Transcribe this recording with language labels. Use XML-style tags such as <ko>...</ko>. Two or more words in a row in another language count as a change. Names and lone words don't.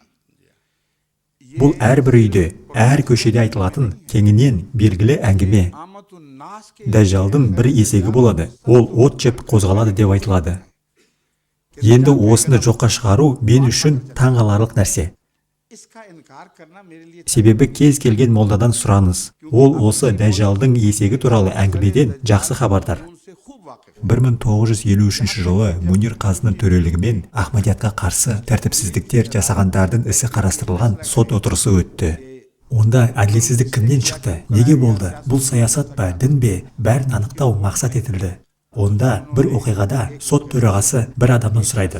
<kk>Бұл әрбір үйде, әр көшеде айтылатын кеңінен белгілі әңгіме. Дәжжалдың бір есегі болады, ол от жеп қозғалады деп айтылады. Енді осыны жоққа шығару мен үшін таңғаларлық нәрсе.</kk> <ur>اس کا انکار کرنا میرے لیے</ur> <kk>Себебі кез келген молдадан сұраңыз. Ол осы дәжжалдың есегі туралы әңгімеден жақсы хабардар.</kk> <ur>ان سے خوب واقف</ur> <kk>1953 жылы Мунир қазының төрелігімен Ахмадиятқа қарсы тәртіпсіздіктер жасағандардың ісі қарастырылған сот отырысы өтті. Онда әділетсіздік кімнен шықты? Неге болды? Бұл саясат па, дін бе? Бәрін анықтау мақсат етілді. Онда бір оқиғада сот төрағасы бір адамнан сұрайды.</kk>